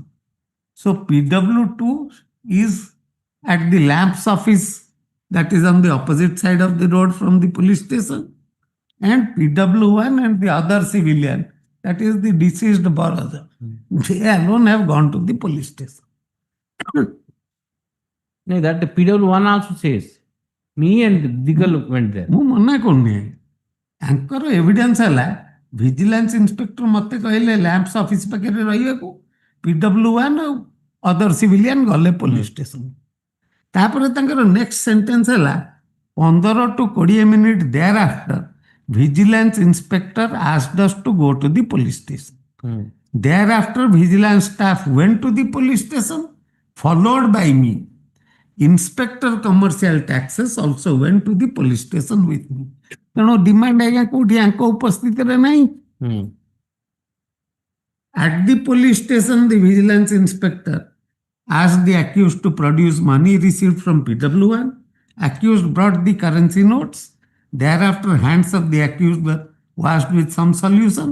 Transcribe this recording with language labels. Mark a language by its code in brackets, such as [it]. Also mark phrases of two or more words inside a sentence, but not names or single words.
[en] So PW2 is at the lamps office, that is on the opposite side of the road from the police station, and PW1 and the other civilian, that is the deceased brother, they alone have gone to the police station. No, that the PW1 also says, me and Digal went there. [or] ମୁଁ ମନା କରୁନି, ତାଙ୍କର ଏଭିଡେନ୍ସ ହେଲା [en] vigilance inspector [or] ମତେ କହିଲେ ଲ୍ୟାମ୍ପସ ଅଫିସ ପାଖରେ ରହିବାକୁ, PW1 ଆଉ [en] other civilian [or] ଗଲେ [en] police station. [or] ତାପରେ ତାଙ୍କର [en] next sentence ହେଲା 15 to 20 minutes thereafter vigilance inspector asked us to go to the police station. Thereafter vigilance staff went to the police station followed by me. Inspector commercial taxes also went to the police station with me. [or] ତେଣୁ ଡିମାଣ୍ଡ ଆଜ୍ଞା କୋଉଠି ଆଙ୍କ ଉପସ୍ଥିତିରେ ନାହିଁ। [en] At the police station, the vigilance inspector asked the accused to produce money received from PW1. Accused brought the currency notes. Thereafter, hands of the accused were washed with some solution.